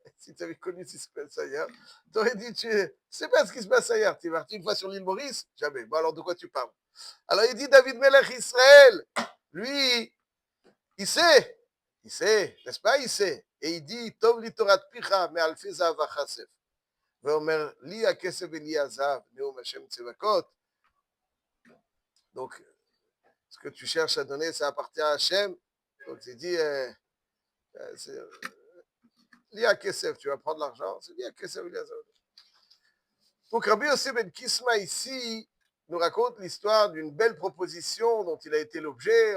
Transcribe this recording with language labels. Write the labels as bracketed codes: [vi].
[fr] Si tu avais connu ce qui se passe ailleurs, tu aurais dit, tu ne sais pas ce qui se passe ailleurs. Tu es parti une fois sur l'île Maurice? Jamais. Bon, alors de quoi tu parles? Alors il dit, David Melech Israël, lui, il sait, n'est-ce pas? Il sait. Et il dit, [he] Tov li Torah picha, me alfi zav achasef. ואומר, לי הכסף ולי הזהב, נאום השם צבקות. [fr] Donc, ce que tu cherches à donner, ça appartient à Hachem. Donc, il dit, [he] li הכסף, [fr] tu vas prendre l'argent, c'est [he] li הכסף ולי הזהב. [fr] Donc, Rabbi Yossi ben Kisma, ici, nous raconte l'histoire d'une belle proposition dont il a été l'objet.